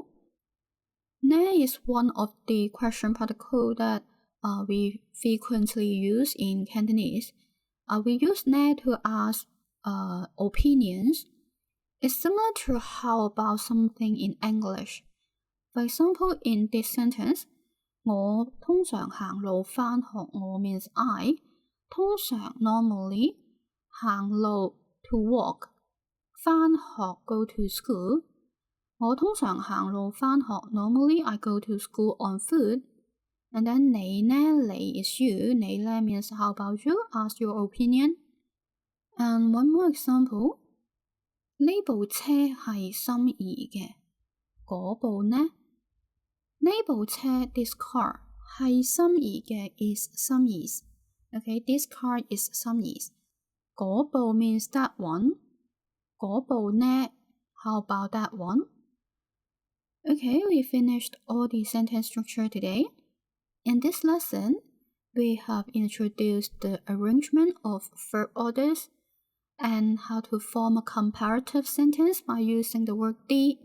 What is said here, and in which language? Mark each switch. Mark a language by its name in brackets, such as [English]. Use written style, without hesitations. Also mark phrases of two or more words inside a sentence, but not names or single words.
[English] 呢 is one of the question particle that we frequently use in Cantonese. We use 呢 to ask opinions. It's similar to how about something in English. For example, in this sentence, [Cantonese] 我通常行路返學，我 [English] means I. 通常 normally 行路 to walk. 返學 go to school. [Cantonese] 我通常行路返學 [English] normally I go to school on foot. And then [Cantonese] 你呢 你 [English] is you. [Cantonese] 你呢 [English] means how about you? Ask your opinion. And one more example. [Cantonese] 呢部車係心儀嘅，嗰部呢？呢部車 [English] this car [Cantonese] 係心儀嘅 [English] is 心儀。Okay, this car is 心儀。嗰部 means that one. [Cantonese] 嗰部呢 [English] how about that one? Okay, we finished all the sentence structure today. In this lesson, we have introduced the arrangement of verb orders and how to form a comparative sentence by using the word the.